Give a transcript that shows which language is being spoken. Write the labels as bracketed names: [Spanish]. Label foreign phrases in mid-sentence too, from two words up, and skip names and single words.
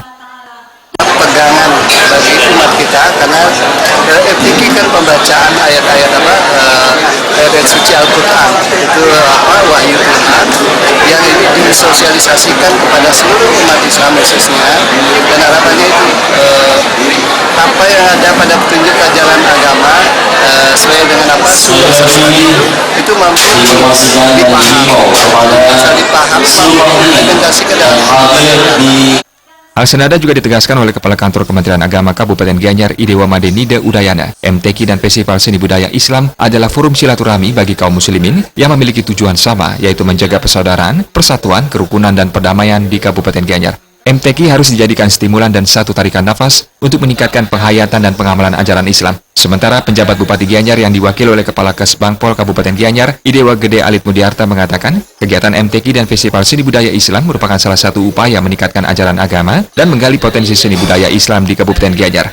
[Indonesian] Pegangan bagi umat kita, karena MTQ kan pembacaan ayat-ayat ayat suci Al-Quran, itu wahyu Tuhan yang ini disosialisasikan kepada seluruh umat Islam khususnya, dan harapannya itu apa yang ada pada petunjuk ajaran agama sesuai dengan apa itu mampu dipahami, implementasikan dalam Hal senada juga ditegaskan oleh Kepala Kantor Kementerian Agama Kabupaten Gianyar, Idewa Made Nida Udayana. MTQ dan Festival Seni Budaya Islam adalah forum silaturahmi bagi kaum muslimin yang memiliki tujuan sama, yaitu menjaga persaudaraan, persatuan, kerukunan, dan perdamaian di Kabupaten Gianyar. MTQ harus dijadikan stimulan dan satu tarikan nafas untuk meningkatkan penghayatan dan pengamalan ajaran Islam. Sementara penjabat Bupati Gianyar yang diwakili oleh Kepala Kesbangpol Kabupaten Gianyar, Idewa Gede Alit Mudiarte mengatakan, kegiatan MTQ dan Festival Seni Budaya Islam merupakan salah satu upaya meningkatkan ajaran agama dan menggali potensi seni budaya Islam di Kabupaten Gianyar.